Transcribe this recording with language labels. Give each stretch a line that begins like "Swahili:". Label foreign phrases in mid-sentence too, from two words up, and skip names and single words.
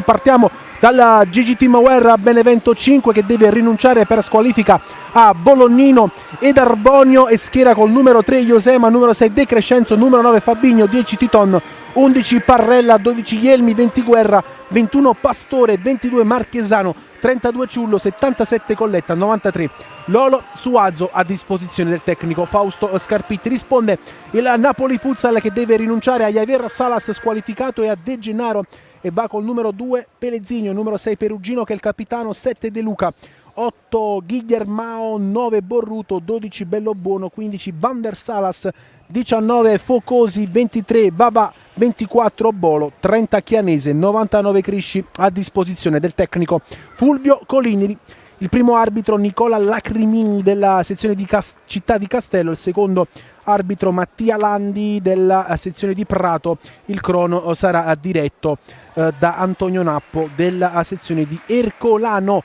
Italian: Partiamo dalla GG Teamwear Benevento 5, che deve rinunciare per squalifica a Bolognino ed Arbonio e schiera col numero 3 Iosema, numero 6 De Crescenzo, numero 9 Fabigno, 10 Titon, 11 Parrella, 12 Ielmi, 20 Guerra, 21 Pastore, 22 Marchesano, 32 Ciullo, 77 Colletta, 93 Lolo Suazo. A disposizione del tecnico Fausto Scarpitti. Risponde il Napoli Futsal, che deve rinunciare a Javier Salas squalificato e a De Gennaro, e va col numero 2 Pellezzigno, numero 6 Perugino che è il capitano, 7 De Luca, 8 Guillermao, 9 Borruto, 12 Bellobuono, 15 Van der Salas, 19 Focosi, 23 Vava, 24 Bolo, 30 Chianese, 99 Crisci. A disposizione del tecnico Fulvio Colini. Il primo arbitro Nicola Lacrimini della sezione di Città di Castello, il secondo arbitro Mattia Landi della sezione di Prato. Il crono sarà diretto da Antonio Nappo della sezione di Ercolano.